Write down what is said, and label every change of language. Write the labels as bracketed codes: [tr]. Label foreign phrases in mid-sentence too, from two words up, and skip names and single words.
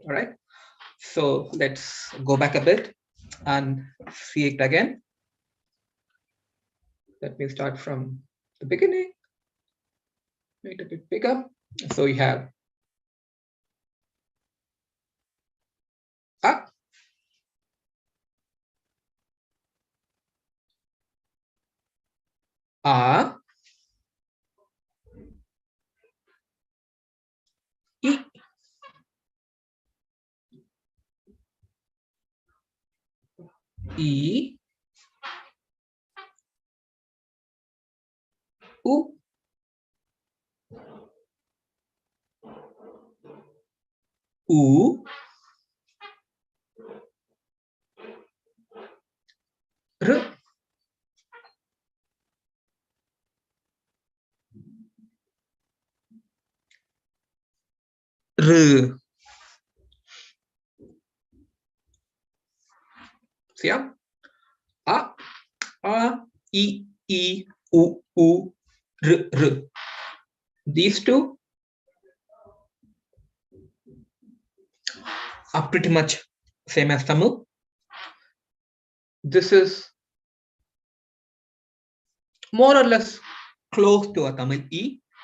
[en] All right. So let's go back a bit and see it again. Let me start from the beginning. Make it a bit bigger. So you have a, a, e, e, u, u, r, r. See, yeah? A, e, e, u, u, r, r. These two are pretty much same as Tamil. This is more or less close to a Tamil e.